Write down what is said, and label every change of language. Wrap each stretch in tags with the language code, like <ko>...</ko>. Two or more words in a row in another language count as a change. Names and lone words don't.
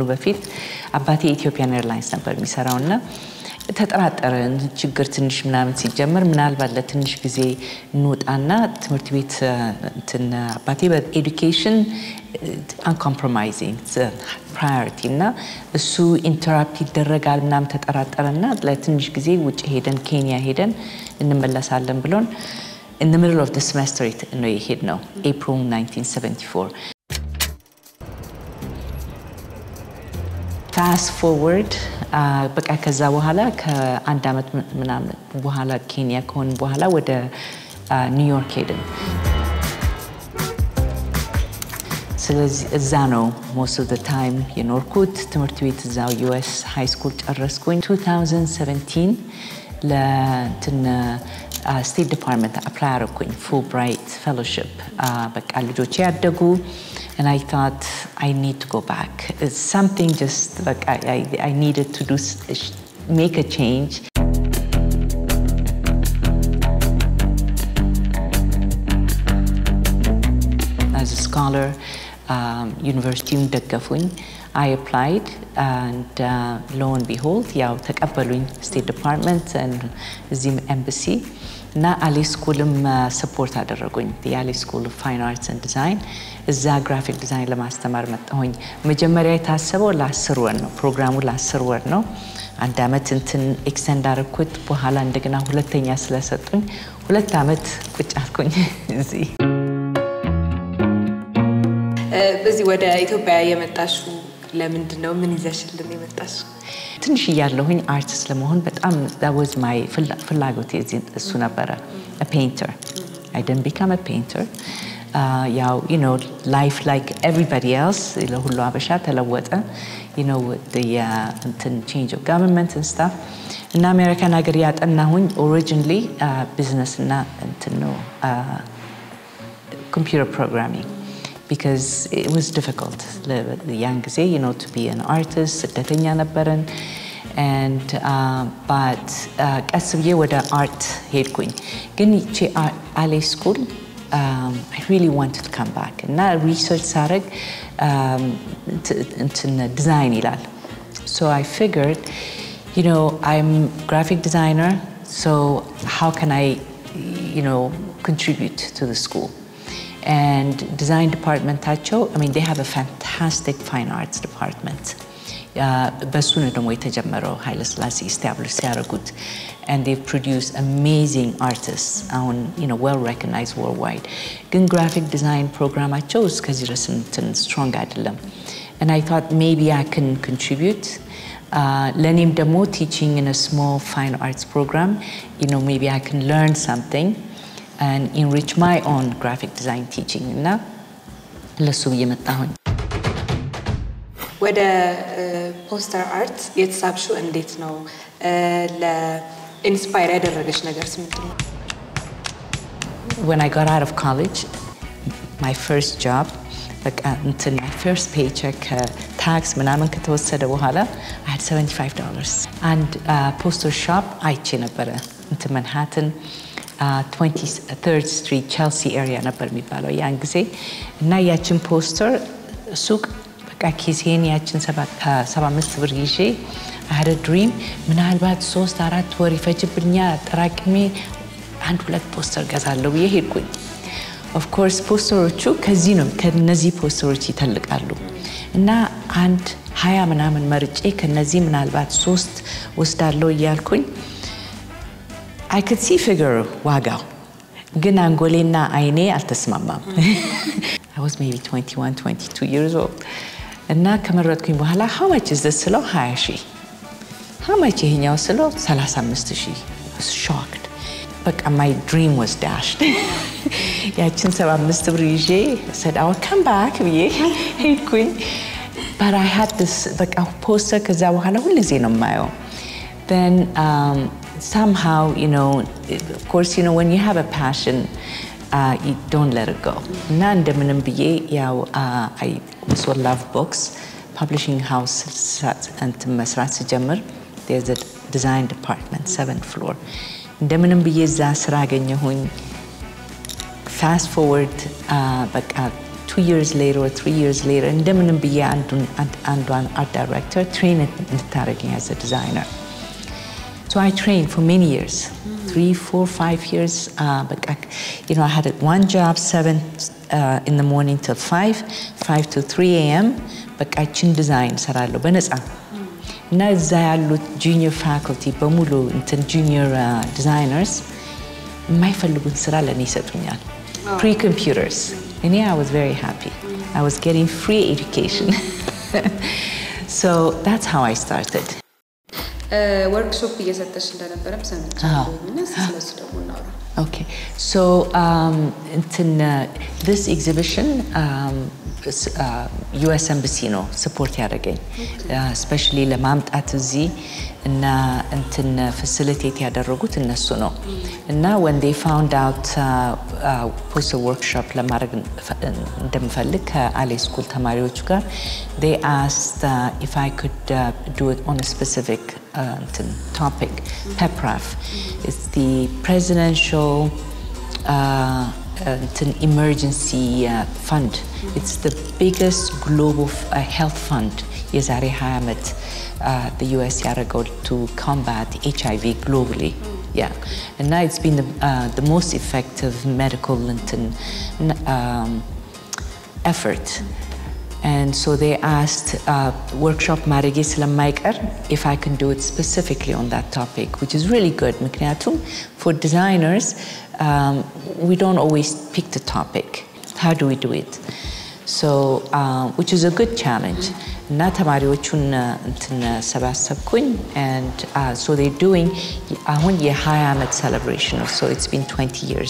<am>በፊት አባቴ ኢትዮጵያን ኤርላይንስ ነበር የሚሰራውና ተጠራጠረን ችግር ትንሽ ምናምን ሲጀመር ምናልባት ለትንሽ ጊዜ እንውጣና ትምህርት ቤት አባቴ በኤዱኬሽን</am> <en>uncompromising priority</en> <am>እና እሱ ኢንተራፕት ይደረጋል ምናምን ተጠራጠረና ለትንሽ ጊዜ ውጭ ሄደን ኬንያ ሄደን እንመለሳለን ብሎን</am> <en>in the middle of the semester</en> <am>ነው የሄድነው April 1974.</am> <en>Fast forward</en> <am>በቃ ከዛ በኋላ ከአንድ አመት ምናምን በኋላ ኬንያ ከሆነ በኋላ ወደ ኒውዮርክ ሄድን። ስለዚህ እዛ ነው</am> <en>most of the time</en> <am>የኖርኩት ትምህርት ቤት እዛው</am> <en>US high school</en> <am>ጨረስኩኝ 2017 ለእንትን State Department apply አደረኩኝ Fulbright fellowship በቃ ልጆቼ ያደጉ</am> <en>and I thought I need to go back. It's something just like I needed to make a change. As a scholar, university ደገፉኝ. I applied and lo and behold,</en> <am>ያው ተቀበሉኝ</am> <en>State Department and the embassy.</en> <am>እና አሊ ስኩልም ሰፖርት አደረጉኝ the Ali School of Fine Arts and Design እዛ</am> <en>graphic design</en> <am>ለማስተማር መጣሁኝ። መጀመሪያ የታሰበው ለ10 ወር ነው ፕሮግራሙ ለ10 ወር ነው። አንድ አመት እንትን ኤክስቴንድ አደረኩት በኋላ እንደገና ሁለተኛ ስለሰጡኝ 2 አመት ቁጭ አልኩኝ እዚህ። በዚህ ወደ ኢትዮጵያ የመጣሽው ለምንድነው ምን ይዘሽልን የመጣሽው? ትንሽ ያለሁኝ አርቲስት ለመሆን በጣም</am> <en>that was my</en> <am>ፍላጎት እሱ ነበረ</am> <en>a painter. I didn't become a painter. Life like everybody else</en> <am>ለሁሉ አበሻ ተለወጠ</am> <en>with the change of government and stuff. In American</en> <am>ሀገር ያጠናሁኝ</am> <en>originally business እና computer programming because it was difficult. The young ጊዜ, to be an artist,</en> <am>ስደተኛ ነበርን.</am> <en>And but</en> <am>ቀስ ብዬ ወደ art ሄድኩኝ. ግን ይቺ</am> <en>አሌ ስኩል I really wanted to come back.</en> <am>እና research ሳረግ design ይላል.</am> <en>So I figured, I'm graphic designer, so how can I, contribute to the school? And design department, they have a fantastic fine arts department.</en> <am>በሱ ነው ደግሞ የተጀመረው ኃይለ ሥላሴ establish ሲያደርጉት.</am> <en>And they've produced amazing artists, well recognized worldwide.</en> <am>ግን</am> <en>graphic design</en> <am>ፕሮግራማቸው እስከዚህ ድረስ strong አይደለም.</am> <en>And I thought maybe I can contribute.</en> <am>ለእኔም ደግሞ</am> <en>teaching in a small fine arts program, maybe I can learn something and enrich my own graphic design teaching.</en> <am>እና ለሱ ብዬ መጣሁኝ። ወደ ፖስተር አርት የተሳብሽው እንዴት ነው? ለኢንስፓየር ያደረገሽ ነገርስ ምንድን ነው?</am> <en>When I got out of college, my first job, my first paycheck, tax</en> <am>ምናምን ከተወሰደ በኋላ</am> <en>I had $75. And poster shop</en> <am>አይቼ ነበረ Manhattan 23rd Street Chelsea area ነበር የሚባለው ያን ጊዜ። እና ያችን ፖስተር ሱቅ ኪሴን ያችን 75 ብር ይዤ</am> <en>I had a dream,</en> <am>ምናልባት 3-4 ወር ይፈጅብኛል አጠራቅሜ 1-2 ፖስተር ገዛለሁ ብዬ ሄድኩኝ።</am> <en>Of course</en> <am>ፖስተሮቹ ከነዚህ ፖስተሮች ይተልቃሉ። እና 20 ምናምን መርጬ ከነዚህ ምናልባት 3 ወስዳለሁ እያልኩኝ</am> <en>I could see figure</en> <am>ዋጋው ግን አንጎሌና አይኔ አልተስማማም።</am> <en>I was maybe 21-22 years old.</en> <am>እና ከመረጥኩኝ በኋላ</am> <en>how much is this</en> <am>ስለው 20,000.</am> <en>how much</en> <am>ይሄኛው ስለው 35,000.</am> <en>I was shocked. በቃ my dream was dashed.</en> <am>ያችን 75 ብር ይዤ</am> <en>said I will come back</en> <am>ብዬ ሄድኩኝ.</am> <en>but I had this</en> <am>በቃ ፖስተር ከዛ በኋላ ሁልጊዜ ነው የማየው.</am> <en>then somehow, of course, when you have a passion, you don't let it go.</en> <am>እና እንደምንም ብዬ</am> <en>I also love books. Publishing house</en> <am>መስራት ስጀምር</am> <en>there's a design department, 7th floor.</en> <am>እንደምንም ብዬ እዛ ስራ አገኘሁኝ.</am> <en>Fast forward, በቃ 2 years later or 3 years later,</en> <am>እንደምንም ብዬ አንዷን</am> <en>art director train</en> <am>እንድታደርገኝ</am> <en>as a designer. So I trained for many years, 3, 4, 5 years. But I had one job, 7 in the morning till 5 to 3 a.m. But I can design saralo</en> <am>በነፃ እና እዛ ያሉት</am> <en>junior faculty በሙሉ junior designers</en> <am>የማይፈልጉት ስራ ለኔ ይሰጡኛል።</am> <en>Pre-computers. And I was very happy. I was getting free education. So that's how I started.</en> <am>workshop እየሰጠሽ እንደነበረም ሰምቻለሁና ስለሱ ደግሞ እናውራ።</am> <en>Okay. So this exhibition US Embassy ነው support ያደረገኝ. Especially</en> <am>ለማምጣት እዚህ እና</am> <en>facilitate</en> <am>ያደረጉት እነሱ ነው። እና</am> <en>when they found out poster workshop</en> <am>ለማድረግ እንደምፈልግ ከአሌ ስኩል ተማሪዎች ጋር</am> <en>they asked if I could do it on a specific topic. PEPRAF. It's the presidential emergency fund. It's the biggest global health fund.</en> <am>የዛሬ 20 ዓመት</am> <en>the US ያደረገው to combat HIV globally. Yeah, and now it's been the most effective medical effort. And so they asked workshop</en> <am>ማድረጌ ስለማይቀር</am> <en>if I can do it specifically on that topic, which is really good. ምክንያቱም for designers, we don't always pick the topic. How do we do it? So, which is a good challenge.</en> <am>እና ተማሪዎቹን ሰባሰብኩኝ</am> <en>and so they're doing</en> <am>አሁን የ20 ዓመት</am> <en>celebration, so it's been 20 years.</en>